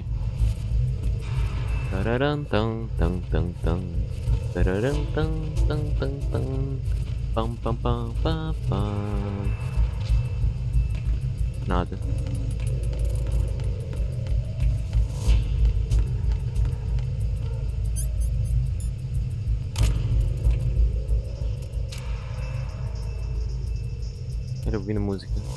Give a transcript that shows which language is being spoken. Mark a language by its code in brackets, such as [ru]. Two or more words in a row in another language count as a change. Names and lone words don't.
[pt] Tararam, tam, tam, tam, tam. Tararam, tam, tam, tam, tam. Pam, pam, pam, pam, pam. Nada. Ele ouvindo música.